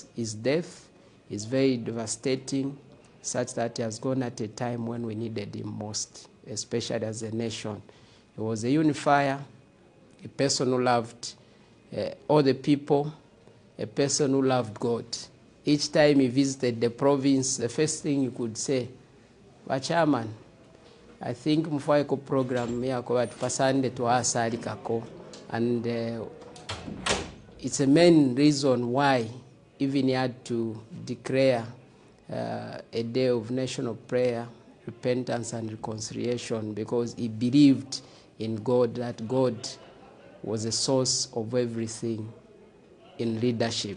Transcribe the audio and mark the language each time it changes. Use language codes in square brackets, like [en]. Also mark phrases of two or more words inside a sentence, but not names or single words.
[en] His death is very devastating, such that he has gone at a time when we needed him most, especially as a nation. He was a unifier, a person who loved all the people, a person who loved God. Each time he visited the province, the first thing he could say, "Chairman, I think [bem] mfaiko program yako batupasande tuasali kako," [en] and it's a main reason why even he had to declare a day of national prayer, repentance and reconciliation, because he believed in God, that God was the source of everything in leadership.